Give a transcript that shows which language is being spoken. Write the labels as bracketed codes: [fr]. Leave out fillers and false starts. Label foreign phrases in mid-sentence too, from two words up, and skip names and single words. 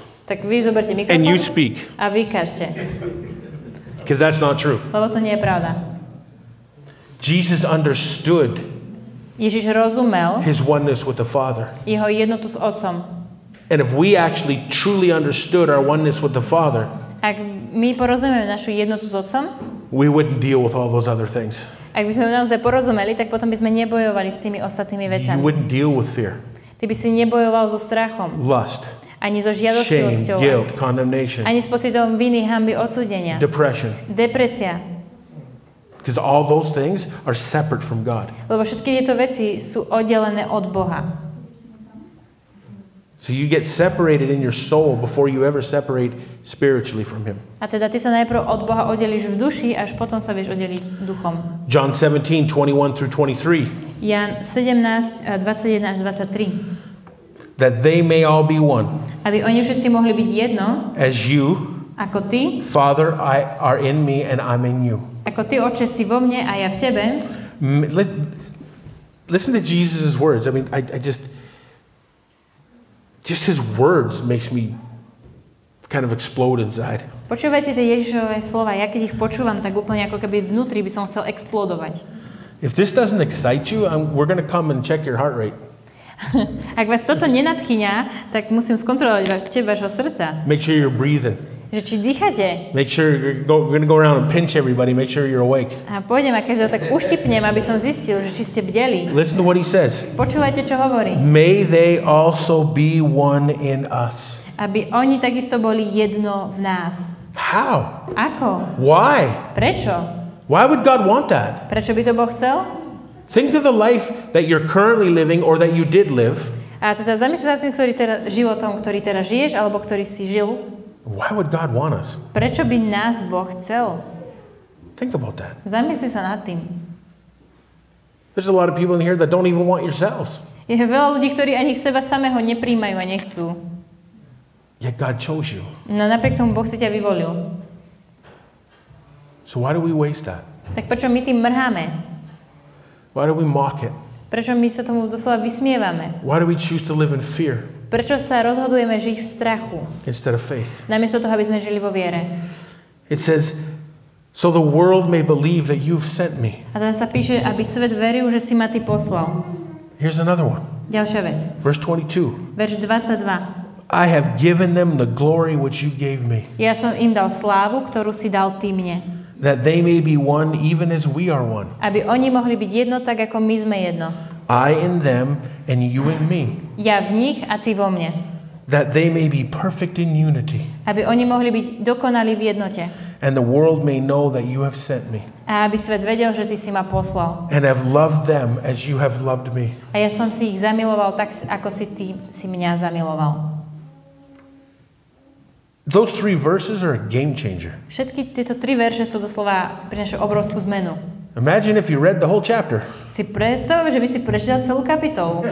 [sk] tak vy zoberte [en] and you [sk] mikrofón [en] speak, [sk] a vy kažte. [en] because that's not true. [sk] Lebo to nie je pravda. [en] Jesus understood [sk] Ježiš rozumel [en] his oneness with the Father. [sk] jeho jednotu s Otcom. [en] And if we actually truly understood our oneness with the Father, [sk] Ak my porozumieme našu jednotu s Otcom, [en] we wouldn't deal with all those other things. [sk] ak by sme naozaj porozumeli, tak potom by sme nebojovali s tými ostatnými [en] You [sk] vecami. [en] wouldn't deal with fear, [sk] Ty by si nebojoval so strachom, [en] lust, [sk] ani so [en] shame, [sk] žiadostivosťou, [en] guilt, condemnation, [sk] ani s pocitom viny, hanby, odsúdenia, [en] depression. [sk] depresia. [en] Because all those things are separate from God. [sk] Lebo všetky tieto veci sú oddelené od Boha. [en] So you get separated in your soul before you ever separate spiritually from Him. [sk] A teda ty sa najprv od Boha oddelíš v duši, až potom sa vieš oddeliť duchom. [en] John 17:21 through 23. [sk] Jan 17, 21 až 23. [en] That they may all be one. [sk] Aby oni všetci mohli byť jedno, [en] As you, [sk] ako ty, [en] Father, are in me and I'm in you. [sk] ako ty, Otče, si vo mne a ja v tebe. [en] Listen to Jesus' words. I mean, I just his words makes me kind of explode inside. [sk] Počúvajte tie Ježišové slova. Ja keď ich počúvam, tak úplne ako keby vnútri by som chcel explodovať. [en] If this doesn't excite you, we're going to come and check your heart rate. [sk] Ak vás toto nenadchýňa, tak musím skontrolovať tep vášho srdca. [en] Make sure you're breathing. [sk] Že či dýchate. [en] Make sure we're going to go around and pinch everybody, make sure you're awake. [sk] A pôjdem a každého tak uštipnem, aby som zistil, že či ste bdeli. [en] Listen to what he says. [sk] Počúvajte, čo hovorí. [en] May they also be one in us. [sk] Aby oni takisto boli jedno v nás. [en] How? [sk] Ako? [en] Why? [sk] Prečo? [en] Why would God want that? [sk] Prečo by to Boh chcel? [en] Think of the life that you're currently living or that you did live. [sk] A teda zamysli sa tým, životom, ktorý teraz žiješ, alebo ktorý si žil. [en] Why would God want us? [sk] Prečo by nás Boh chcel? [en] Think about that. [sk] Zamysli sa nad tým. [en] There's a lot of people in here that don't even want yourselves. [sk] Je veľa ľudí, ktorí ani seba samého nepríjmajú a nechcú. [en] Yet God chose you. [sk] No napriek tomu Boh si ťa vyvolil. [en] So why do we waste that? [sk] Tak prečo my tým mrháme? [en] Why do we mock it? [sk] Prečo my sa tomu doslova vysmievame? [en] Why do we choose to live in fear [sk] Prečo sa rozhodujeme žiť v strachu? [en] instead of faith? [sk] Namiesto toho, aby sme žili vo viere. [en] It says, so the world may believe that you've sent me. [sk] A tam sa píše, aby svet veril, že si ma ty poslal. [en] Here's another one. [sk] Ďalšia vec. [en] Verse 22. [sk] Verš 22. [en] I have given them the glory which you gave me, [sk] Ja som im dal slávu, ktorú si dal ty mne. [en] that they may be one even as we are one. [sk] Aby oni mohli byť jedno, tak ako my sme jedno. [en] I in them and you in me, [sk] Ja v nich a ty vo mne. [en] that they may be perfect in unity, [sk] Aby oni mohli byť dokonalí v jednote. [en] and the world may know that you have sent me, [sk] A aby svet vedel, že ty si ma poslal. [en] and have loved them as you have loved me. [sk] A ja som si ich zamiloval tak, ako si ty si mňa zamiloval. [en] Those three verses are a game changer. [sk] Všetky tieto 3 verše sú doslova prinášajú obrovskú zmenu. [en] Imagine if you read the whole chapter. [sk] Si predstav, že by si prečítal celú kapitolu.